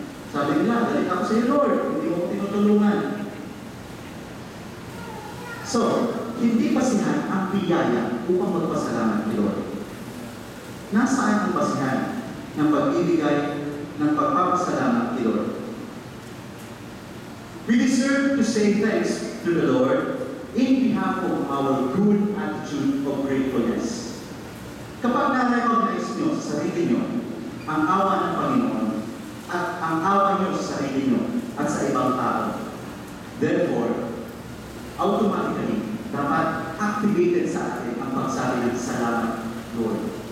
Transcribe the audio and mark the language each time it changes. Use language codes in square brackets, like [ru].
[tl] Sabi nila, galit ako sa iyo, Lord. Hindi mo tinutulungan. So, hindi basihan ang biyaya upang magpasalamat ni Lord. Nasaan ang basihan ng pag-ibigay ng pagpapasalamat ni Lord? [en] We deserve to say thanks to the Lord in behalf of our good attitude of gratefulness. [tl] Kapag na-recognize nyo sa sarili nyo ang awa ng Panginoon at ang awa nyo sa sarili nyo at sa ibang tao, therefore, automatically, dapat activated sa atin ang pagsabi ng salamat, Lord.